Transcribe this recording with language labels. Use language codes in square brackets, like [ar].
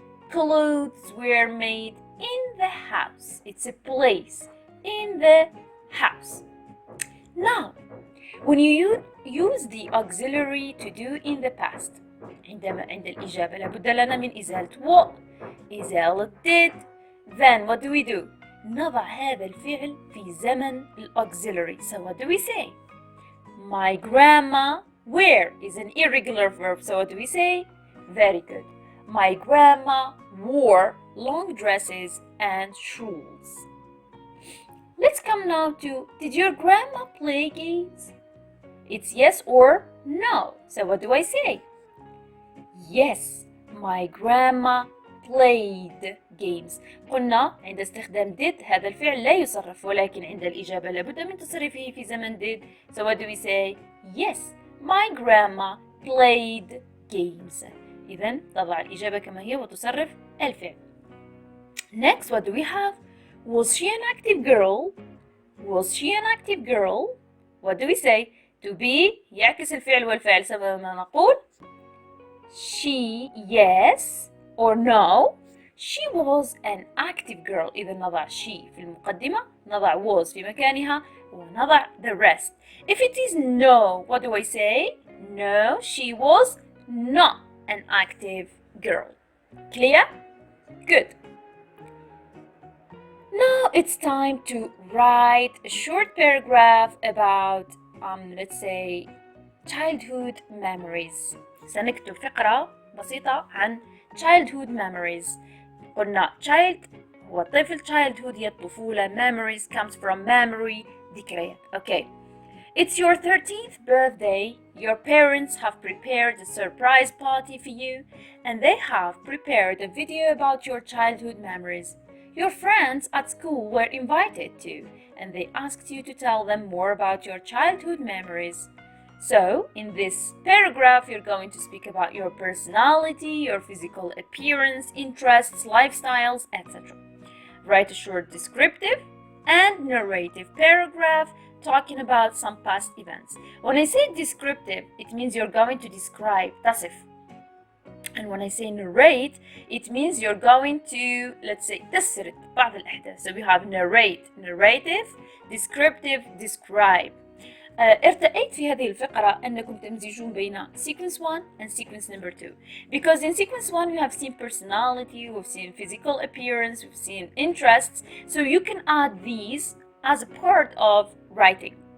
[en] Clothes were made in the house. It's a place in the house. Now, when you use the auxiliary to do in the past, [ar] عند الإجابة لابد لنا من إزالة [en] what, [ar] إزالة [en] did. Then what do we do? [ar] نضع هذا الفعل في زمن الauxiliary. [en] So what do we say? My grandma wear is an irregular verb. So what do we say? Very good. My grandma wore long dresses and shawls. Let's come now to, did your grandma play games? It's yes or no. So what do I say? Yes, my grandma played games. [ar] قلنا عند استخدام did هذا الفعل لا يصرف، ولكن عند الإجابة لابد من تصريفه في زمن did. [en] So what do we say? Yes, my grandma played games. [ar] إذن تضع الإجابة كما هي وتصرف الفعل. [en] Next, what do we have? Was she an active girl? Was she an active girl? What do we say? To be [ar] يعكس الفعل والفعل. سبب نقول [en] she, yes or no. She was an active girl. [ar] إذا نضع she في المقدمة، نضع was في مكانها، ونضع [en] the rest. If it is no, what do I say? No, she was not an active girl. Clear? Good. Now it's time to write a short paragraph about, let's say, childhood memories. [ar] سنكتب فقرة بسيطة عن [en] childhood memories. [ar] قلنا child هو طفل، childhood هي الطفولة، [en] memories comes from memory، [ar] ذكريات. [en] Okay. It's your 13th birthday. Your parents have prepared a surprise party for you, and they have prepared a video about your childhood memories. Your friends at school were invited too, and they asked you to tell them more about your childhood memories. So, in this paragraph, you're going to speak about your personality, your physical appearance, interests, lifestyles, etc. Write a short descriptive and narrative paragraph talking about some past events. When I say descriptive, it means you're going to describe, [ar] تصف. [en] And when I say narrate, it means you're going to, let's say, [ar] تسرد بعض الأحداث. [en] So we have narrate, narrative, descriptive, describe. [ar] ارتأيت في هذه الفقرة أنكم تمزجون بين [en] sequence 1 and sequence number 2. Because in sequence 1 we have seen personality, we've seen physical appearance, we've seen interests. So you can add these as a part of writing.